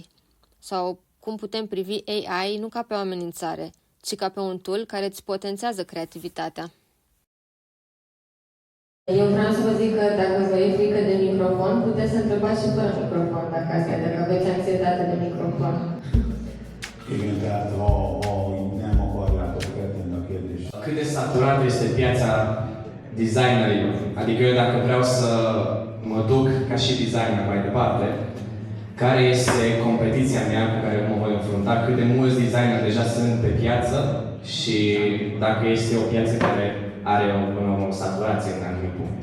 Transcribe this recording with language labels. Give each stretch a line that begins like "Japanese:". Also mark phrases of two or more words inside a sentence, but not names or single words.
Romanian: Sau cum putem privi AI nu ca pe o amenințare, ci ca pe un tool care îți potențează creativitatea. Eu vreau să vă zic că dacă vă e frică de microfon, puteți să întrebați și fără microfon, dacă aveți anxietate de microfon.
Hungarian: Igen, tehát nem akarjátok feltenni a kérdést.
Romanian: Cât de saturată este piața designerilor? Adică eu dacă vreau să mă duc ca și designer mai departe, care este competiția mea cu care mă voi înfrunta, cât de mulți designeri deja sunt pe piață și dacă este o piață care are o saturație în anumit punct.